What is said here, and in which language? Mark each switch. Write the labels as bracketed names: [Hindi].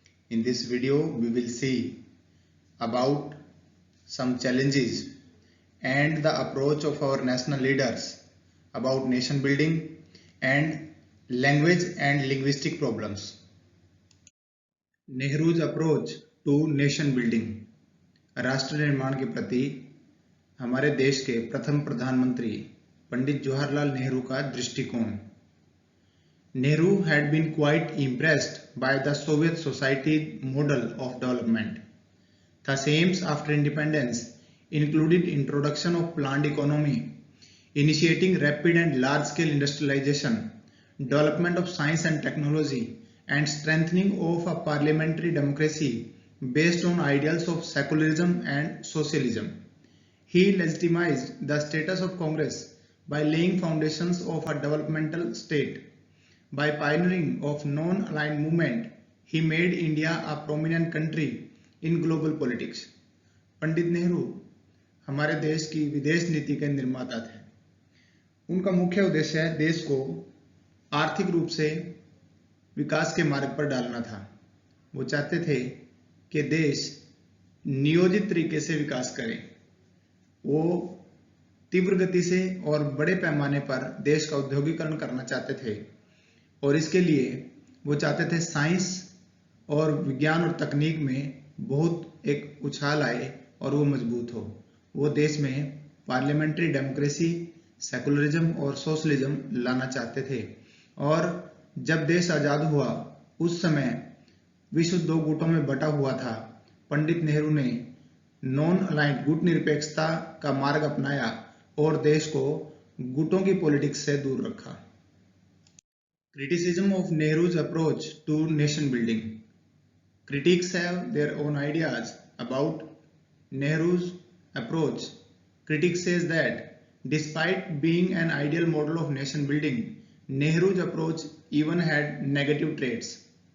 [English] In this video, we will see about some challenges and the approach of our national leaders about nation building and language and linguistic problems. Nehru's approach to nation building. [Hindi] राष्ट्र निर्माण के प्रति हमारे देश के प्रथम प्रधानमंत्री पंडित जवाहरलाल नेहरू का दृष्टिकोण. [English] Nehru had been quite impressed by the Soviet society model of development. Thus, aims after independence included introduction of planned economy, initiating rapid and large-scale industrialization, development of science and technology, and strengthening of a parliamentary democracy based on ideals of secularism and socialism. He legitimized the status of Congress by laying foundations of a developmental state. By pioneering of non-aligned movement, he made India a prominent country in global politics. [Hindi] Pandit Nehru हमारे देश की विदेश नीति के निर्माता थे. उनका मुख्य उद्देश्य देश को आर्थिक रूप से विकास के मार्ग पर डालना था. वो चाहते थे कि देश नियोजित तरीके से विकास करे. वो तीव्र गति से और बड़े पैमाने पर देश का औद्योगिकरण करना चाहते थे और इसके लिए वो चाहते थे साइंस और विज्ञान और तकनीक में बहुत एक उछाल आए और वो मजबूत हो. वो देश में पार्लियामेंट्री डेमोक्रेसी, सेकुलरिज्म और सोशलिज्म लाना चाहते थे. और जब देश आजाद हुआ उस समय विश्व दो गुटों में बटा हुआ था. पंडित नेहरू ने नॉन अलाइंड गुट निरपेक्षता का मार्ग अपनाया और देश को गुटों की पॉलिटिक्स से दूर रखा. [English] Criticism of Nehru's approach to nation building. Critics have their own ideas about Nehru's approach. Critics says that despite being an ideal model of nation building, Nehru's approach even had negative traits.